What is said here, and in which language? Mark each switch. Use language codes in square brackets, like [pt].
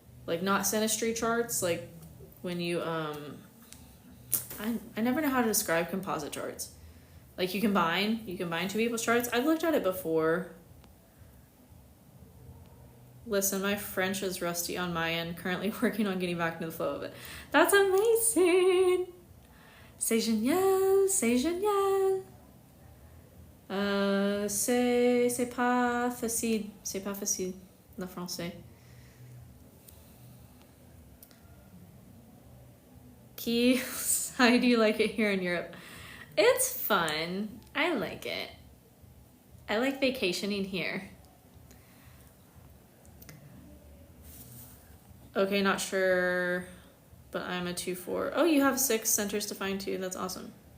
[en] like not synastry charts, like when you I never know how to describe composite charts. Like you combine two people's charts. I've looked at it before. Listen, my French is rusty on my end. Currently working on getting back into the flow of it. That's amazing. [fr] C'est génial, c'est génial. C'est pas facile. C'est pas facile, le français. [en] Key, how do you like it here in Europe? It's fun. I like it. I like vacationing here. Okay, not sure, but I'm a 2-4. Oh, you have 6 centers to find too. That's awesome.